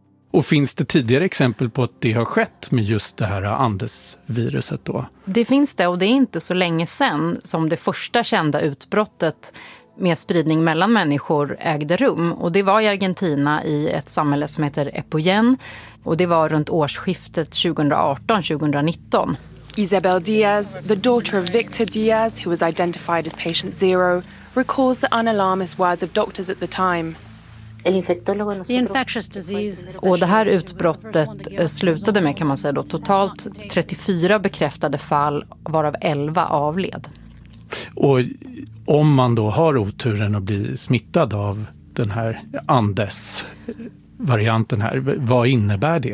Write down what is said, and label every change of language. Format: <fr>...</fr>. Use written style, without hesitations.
<sv>Och finns det tidigare exempel på att det har skett med just det här Andes-viruset då? Det finns det, och det är inte så länge sedan som det första kända utbrottet med spridning mellan människor ägde rum. Och det var i Argentina i ett samhälle som heter Epoyen. Och det var runt årsskiftet 2018-2019.</sv> <en>Isabel Diaz, the daughter of Victor Diaz, who was identified as patient zero, recalls the unalarmist words of doctors at the time. The infectious disease.</en> <sv>Och det här utbrottet slutade med, kan man säga då, totalt 34 bekräftade fall, varav 11 avled. Och om man då har oturen att bli smittad av den här andesvarianten här, vad innebär det?</sv>